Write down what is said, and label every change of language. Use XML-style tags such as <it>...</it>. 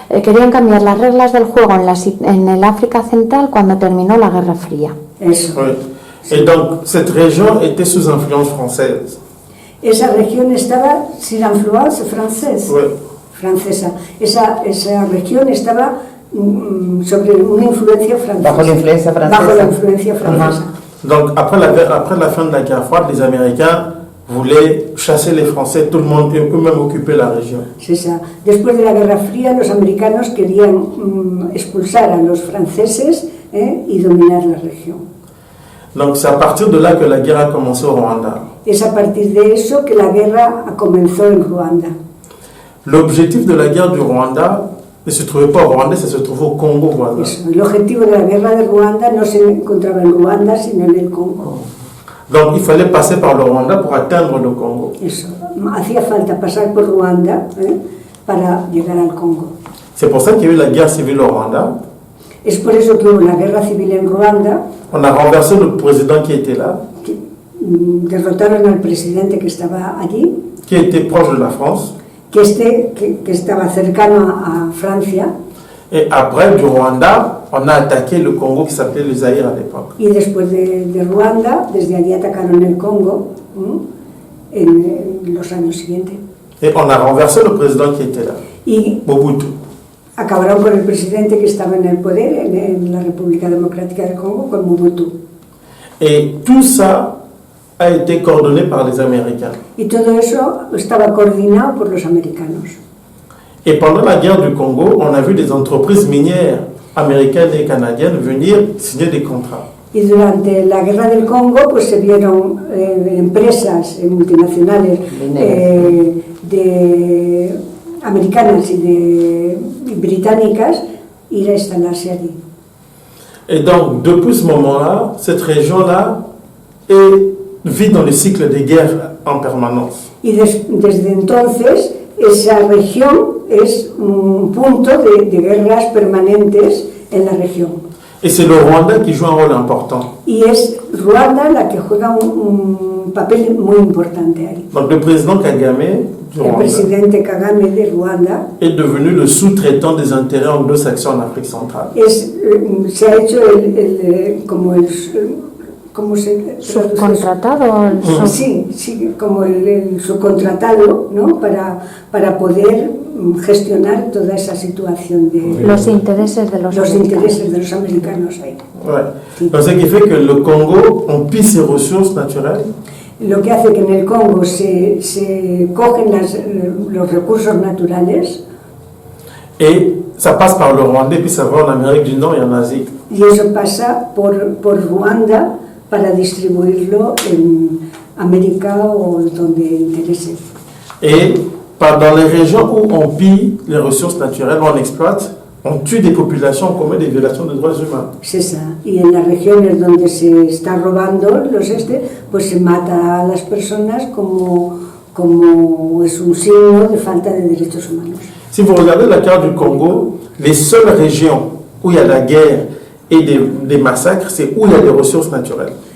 <es>Querían cambiar las reglas del juego en el África Central cuando terminó la Guerra Fría. Eso.</es> <fr>Oui. Et donc, cette région était sous influence française.</fr> <es>Esa región estaba sin influencia francesa. Esa región estaba sobre una influencia francesa. Bajo la influencia francesa. Bajo la influencia francesa.</es> <fr>Donc, après la fin de la guerre froide, les Américains voulaient chasser les Français, tout le monde, et même occuper la région. C'est ça.</fr> <es>Después de la Guerra Fría, los americanos querían expulsar a los franceses y dominar la región.</es> <fr>Donc, c'est à partir de là que la guerre a commencé au Rwanda.</fr> <es>Es a partir de eso que la guerra comenzó en Ruanda.</es> <fr>L'objectif de la guerre du Rwanda ne se trouvait pas au Rwanda, ça se trouvait au Congo-Rwanda.</fr> <es>El objetivo de la guerra de Ruanda no se encontraba en Ruanda, sino en el Congo.</es> <fr>Donc, il fallait passer par le Rwanda pour atteindre le Congo.</fr> <es>Eso. Hacía falta pasar por Ruanda para llegar al Congo.</es> <fr>C'est pour ça qu'il y a eu la guerre civile au Rwanda.</fr> <es>Es por eso que hubo la guerra civil en Ruanda.</es> <fr>On a renversé le président qui était là.</fr> <es>Derrotaron al presidente que estaba allí.</es> <fr>Qui était proche de la France.</fr> <es>Que estaba cercano a Francia.</es> <fr>Et après, du Rwanda, on a attaqué le Congo qui s'appelait le Zaïre à l'époque.</fr> <es>Y después de Ruanda, desde allí atacaron el Congo en los años siguientes.</es> <fr>Et on a renversé le président qui était là.</fr> <es>Y Mobutu. acabaron con el presidente que estaba en el poder en la República Democrática del Congo, con Mobutu.</es> <fr>Et tout ça a été coordonné par les Américains.</fr> <es>Y todo eso estaba coordinado por los americanos.</es> <fr>Et pendant la guerre du Congo, on a vu des entreprises minières américaines et canadiennes venir signer des contrats.</fr> <es>Y durante la guerra del Congo, pues se vieron empresas multinacionales de americanas y británicas ir a instalarse allí.</es> <fr>Et donc, depuis ce moment-là, cette région-là vit dans le cycle des guerres en permanence.</fr> <es>Y desde entonces, esa región es un punto de guerras permanentes en la región.</es> <fr>Et c'est le Rwanda qui joue un rôle important.</fr> <es>Y es Ruanda la que juega un papel muy importante ahí.</es> <fr>Donc, le président Kagame du</fr> <es>El</es> <fr>Rwanda</fr> <es>presidente Kagame de Ruanda</es> <fr>est devenu le sous-traitant des intérêts anglo-saxons en Afrique centrale.</fr> <es>se ha hecho como ¿cómo se traduce? Subcontratado. Sí, sí, como el subcontratado, ¿no? Para poder gestionar toda esa situación de Los intereses de los americanos. intereses de los americanos ahí.</es> <fr>Ouais.</fr> <es>Sí.</es> <fr>Donc, ce qui fait que le Congo, on pille ses ressources naturelles</fr> <es>Lo que hace que en el Congo se cogen los recursos naturales</es> <fr>et ça passe par le Rwanda, puis ça va en Amérique du Nord et en Asie.</fr> <es>y eso pasa por Ruanda para distribuirlo en América o donde interese.</es> <fr>Et dans les régions où on pille les ressources naturelles, où on exploite, on tue des populations, on commet des violations de droits humains.</fr> <es>Es esa. Y en las regiones donde se está robando pues se mata a las personas como es un signo de falta de derechos humanos.</es> <fr>Si vous regardez la carte du Congo, les seules régions où il y a la guerre et des massacres, c'est où il y a des ressources naturelles.</fr>